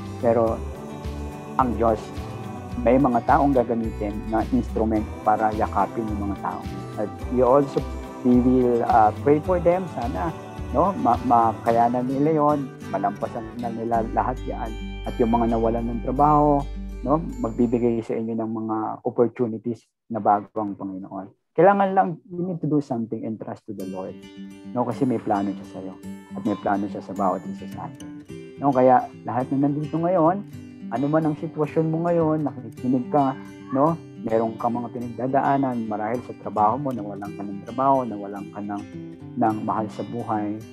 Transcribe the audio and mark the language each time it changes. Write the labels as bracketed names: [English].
[Filipino] Pero ang Diyos, may mga taong gagamitin na instrument para yakapin yung mga tao. At [English] we will pray for them. [Filipino] Sana makayanan nila yon, malampasan na nila lahat yan. At yung mga nawalan ng trabaho, magbibigay sa inyo ng mga opportunities na bago ang Panginoon. Kailangan lang, [English] you need to do something and trust to the Lord. [Filipino] Kasi may plano siya sa'yo. At may plano siya sa bawat isa sa atin. Kaya lahat na nandito ngayon, ano man ang sitwasyon mo ngayon, nakikinig ka, meron ka mga pinagdadaanan, marahil sa trabaho mo, nawalan ka ng trabaho, nawalan ka ng mahal sa buhay.